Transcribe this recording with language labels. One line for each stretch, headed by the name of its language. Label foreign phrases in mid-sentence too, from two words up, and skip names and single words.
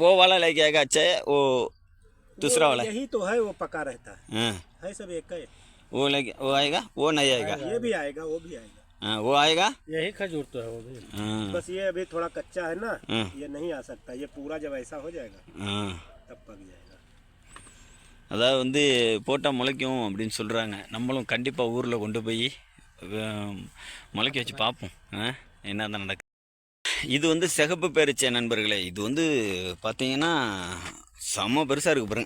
Hindi: वो वाला लेके आएगा अच्छा है, वो दूसरा वाला है? यही तो है, वो पका रहता हाँ, है सब एक है। वो लेके वो आएगा, वो नहीं आएगा। ये भी आएगा, वो भी आएगा। हाँ, वो आएगा। यही खजूर तो है वो भी। हाँ बस ये अभी थोड़ा कच्चा है ना, हाँ। ये नहीं आ सकता। ये पूरा जब ऐसा हो जाएगा हाँ, तब पक जाएगा।
Tamil: அதாவது வந்து போட்டால் முளைக்கும் அப்படின்னு சொல்கிறாங்க. நம்மளும் கண்டிப்பாக ஊரில் கொண்டு போய் முளைக்க வச்சு பார்ப்போம் என்ன தான் நடக்குது. இது வந்து சிகப்பு பேரிச்சை நண்பர்களே. இது வந்து பார்த்தீங்கன்னா செம்ம பெருசாக இருக்குது பாருங்க.